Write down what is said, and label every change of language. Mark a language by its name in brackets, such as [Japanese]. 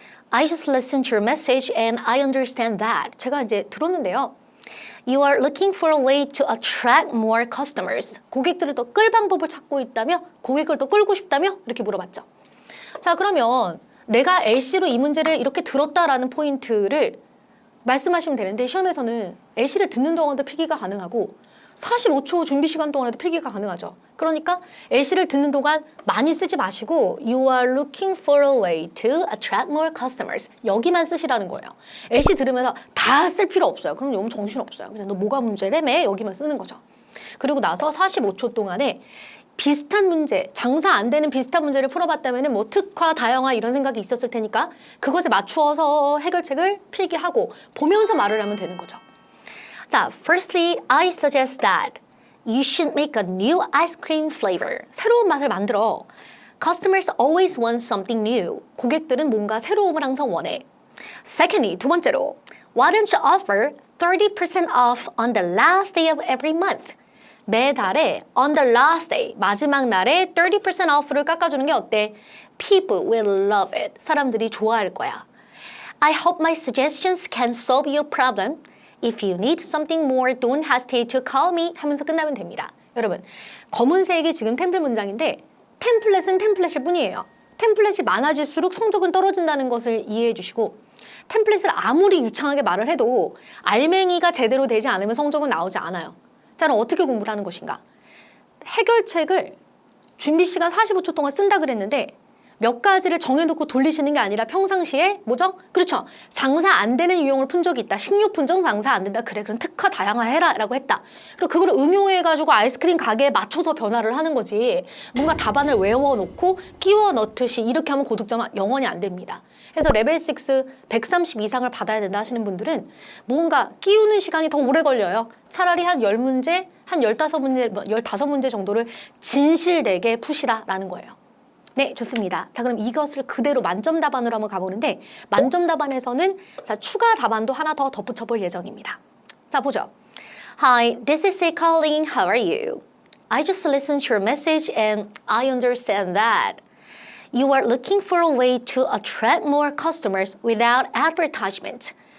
[English] I just listened to your message and I understand that. [Korean] 제가 이제 들었는데요. [English] You are looking for a way to attract more customers. [Korean] 고객들을 더 끌 방법을 찾고 있다며? 고객을 더 끌고 싶다며? 이렇게 물어봤죠. 자, 그러면 내가 LC로 이 문제를 이렇게 들었다라는 포인트를 말씀하시면 되는데 시험에서는 LC를 듣는 동안도 필기가 가능하고 45초 준비 시간 동안에도 필기가 가능하죠. 그러니까 LC를 듣는 동안 많이 쓰지 마시고 [English] You are looking for a way to attract more customers. [Korean] 여기만 쓰시라는 거예요. LC 들으면서 다 쓸 필요 없어요. 그럼 너무 정신없어요. 그냥 너 뭐가 문제래매? 여기만 쓰는 거죠. 그리고 나서 45초 동안에 비슷한 문제, 장사 안 되는 비슷한 문제를 풀어봤다면 뭐 특화, 다양화 이런 생각이 있었을 테니까 그것에 맞추어서 해결책을 필기하고 보면서 말을 하면 되는 거죠. [English] 자, firstly, I suggest that you should make a new ice cream flavor. [Korean] 새로운 맛을 만들어. [English] Customers always want something new. [Korean] 고객들은 뭔가 새로움을 항상 원해. [English] Secondly, [Korean] 두 번째로, [English] why don't you offer 30% off on the last day of every month? [Korean] 매달에 [English] on the last day, [Korean] 마지막 날에 30% off를 깎아주는 게 어때? [English] People will love it. [Korean] 사람들이 좋아할 거야. [English] I hope my suggestions can solve your problem. If you need something more, don't hesitate to call me [Korean] 하면서 끝나면 됩니다. 여러분, 검은색이 지금 템플 문장인데 템플릿은 템플릿일 뿐이에요. 템플릿이 많아질수록 성적은 떨어진다는 것을 이해해 주시고 템플릿을 아무리 유창하게 말을 해도 알맹이가 제대로 되지 않으면 성적은 나오지 않아요. 자, 그럼 어떻게 공부를 하는 것인가? 해결책을 준비 시간 45초 동안 쓴다 그랬는데 몇 가지를 정해놓고 돌리시는 게 아니라 평상시에 뭐죠? 그렇죠. 장사 안 되는 유형을 푼 적이 있다. 식료품종 장사 안 된다. 그래, 그럼 특화 다양화해라 라고 했다. 그리고 그걸 응용해가지고 아이스크림 가게에 맞춰서 변화를 하는 거지. 뭔가 답안을 외워놓고 끼워 넣듯이 이렇게 하면 고득점은 영원히 안 됩니다. 그래서 레벨 6 130 이상을 받아야 된다 하시는 분들은 뭔가 끼우는 시간이 더 오래 걸려요. 차라리 한 10문제, 한 15문제 정도를 진실되게 푸시라라는 거예요. 네, 좋습니다. 자, 그럼 이것을 그대로 만점 답안으로 한번 가보는데 만점 답안에서는 자, 추가 답안도 하나 더 덧붙여 볼 예정입니다. 자, 보죠. [English] Hi, this is Sei calling. How are you? I just listened to your message and I understand that you are looking for a way to attract more customers without advertisement.